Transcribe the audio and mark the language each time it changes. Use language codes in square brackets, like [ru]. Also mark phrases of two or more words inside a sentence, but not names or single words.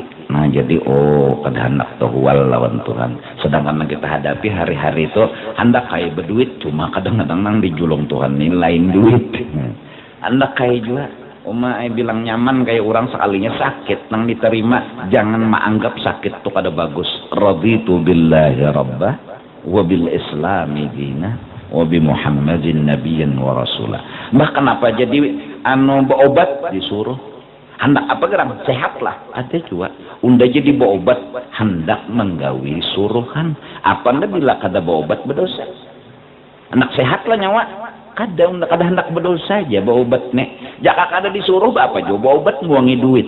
[bjn] Nah jadi kada hendak tohual lawan Tuhan. Sedangkan yang kita hadapi hari-hari itu hendak kayak berduit, cuma kadang-kadang nang dijulung Tuhan ini lain duit. Hendak kayak juga bilang nyaman kayak orang sekalinya sakit nang diterima, jangan menganggap sakit itu kada bagus. [ar] رضيت بالله ربا وبالإسلام دينا وبمحمد نبيا ورسولا. [bjn] Bahkan apa jadi berobat disuruh hendak apa gerang sehatlah, ada juga unda jadi berobat hendak menggawi suruhan apa anda bila kada berobat berdosa. Hendak sehatlah nyawa kada hendak berdosa saja berobat nek jaka kada disuruh apa juga berobat nguangi duit.